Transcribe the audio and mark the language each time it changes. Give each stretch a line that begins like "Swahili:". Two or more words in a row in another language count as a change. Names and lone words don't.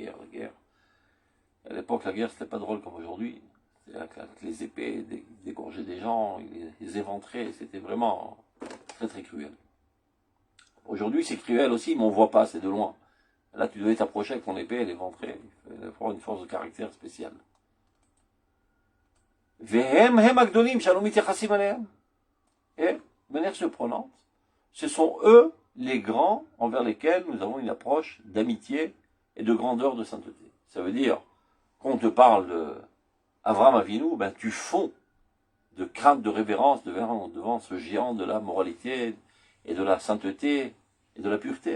French: À l'époque, la guerre, c'était pas drôle comme aujourd'hui. Avec les épées, dégorger des gens, les éventrer, c'était vraiment très très cruel. Aujourd'hui, c'est cruel aussi, mais on voit pas, c'est de loin. Là, tu devais t'approcher avec ton épée et l'éventrer. Il faut avoir une force de caractère spéciale.
Hebrew: והם הם הגדולים שלום מתייחסים אליהם.
French: Et, de manière surprenante, ce sont eux les grands envers lesquels nous avons une approche d'amitié et de grandeur de sainteté. Ça veut dire, quand on te parle de Avram Avinu, ben tu fonds de crainte, de révérence devant ce géant de la moralité et de la sainteté et de la pureté.